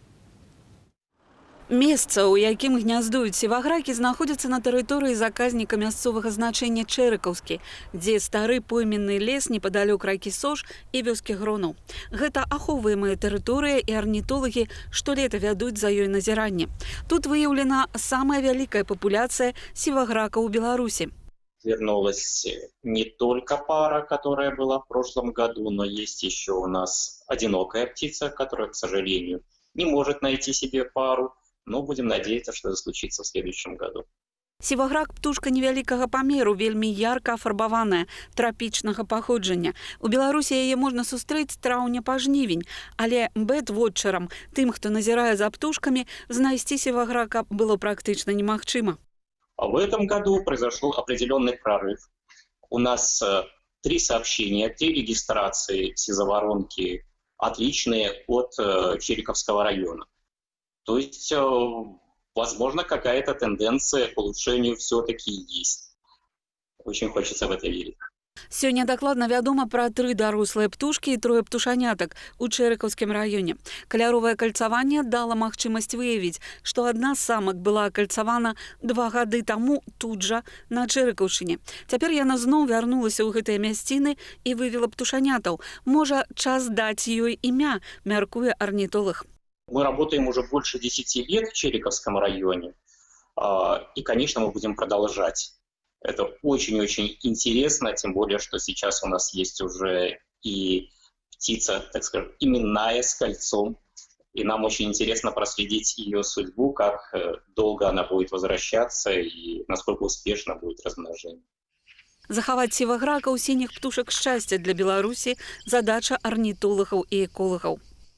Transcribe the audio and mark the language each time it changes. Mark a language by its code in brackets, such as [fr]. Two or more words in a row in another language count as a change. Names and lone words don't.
[be] Месца, у якім гняздуюць сівагракі, знаходзяцца на тэрыторыі заказніка мясцовага значэння Чэрыкаўскі, дзе стары пойменны лес непадалёк ракі Сош і вёскі Гронаў. Гэта ахоўваемая тэрыторыя, і арнітолагі штолета вядуць за ёй назіранне. Тут выяўлена самая вялікая папуляцыя сівагракаў у Беларусі. [ru] Вернулась не только пара, которая была в прошлом году, но есть еще у нас одинокая птица, которая, к сожалению, не может найти себе пару. Но будем надеяться, что это случится в следующем году. [be] Сіваграк – птушка невялікага памеру, вельмі ярка афарбаваная, трапічнага паходжання. У Беларусі яе можна сустрэць з траўня па жнівень, але бэт-вотчарам, тым, хто назірае за птушкамі, знайсці сіваграка было практычна немагчыма. [ru] А в этом году произошел определенный прорыв. У нас 3 сообщения, 3 регистрации сизоворонки отличные от Чириковского района. То есть, возможно, какая-то тенденция к улучшению все-таки есть. Очень хочется в это верить. [be] Сёння дакладна вядома пра 3 дарослыя птушкі і 3 птушанятак у Чэрыкаўскім раёне. Каляровае кальцаванне дала магчымасць выявіць, што адна з самак была акальцавана 2 гады таму тут жа на Чэрыкаўшчыне. Цяпер яна зноў вярнулася ў гэтыя мясціны і вывела птушанятаў. Можа, час даць ёй імя, мяркуе арнітолог. [ru] Мы работаем уже больше 10 лет в Чириковском районе, и, конечно, мы будем продолжать. Это очень-очень интересно, тем более, что сейчас у нас есть уже и птица, так скажем, именная, с кольцом. И нам очень интересно проследить ее судьбу, как долго она будет возвращаться и насколько успешно будет размножение. [be] Захаваць сівагракаў, сініх птушак шчасця для Беларусі – задача арнітолагаў і эколагаў.